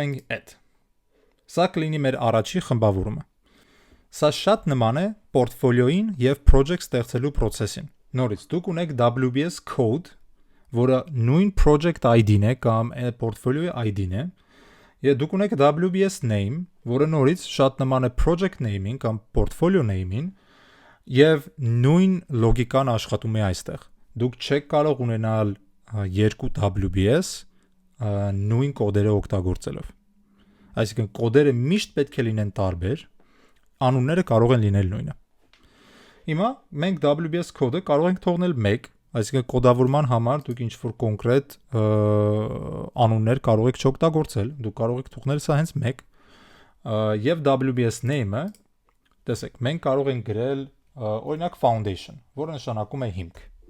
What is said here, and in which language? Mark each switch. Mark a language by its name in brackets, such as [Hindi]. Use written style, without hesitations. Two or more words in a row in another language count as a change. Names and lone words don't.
[Armenian] ենք add։ Սա կլինի մեր առաջի խմբավորումը։ Սա շատ նման է portfolio-ին եւ project ստեղծելու process-ին։ Նորից դուք ունեք [English] WBS code, [Armenian] որը նույն [English] project ID- [Armenian] ն է կամ portfolio-ի ID-ն է, եւ դուք ունեք [English] WBS name, [Armenian] որը նորից շատ նման է [English] project name- [Armenian] ին կամ [English] portfolio name- [Armenian] ին, եւ նույն լոգիկան աշխատում է այստեղ։ Դուք չեք կարող ունենալ երկու WBS նույն կոդերը օգտագործելով։ Այսինքն կոդերը միշտ պետք է լինեն տարբեր, անունները կարող են լինել նույնը։ Հիմա մենք WBS կոդը կարող ենք թողնել 1, այսինքն կոդավորման համար դուք ինչ-որ կոնկրետ անուններ կարող եք չօգտագործել, դուք կարող եք թողնել սա հենց 1, եւ [English] WBS name- [Armenian] ը, տեսեք, մենք կարող ենք գրել օրինակ foundation, որը նշանակում է հիմք։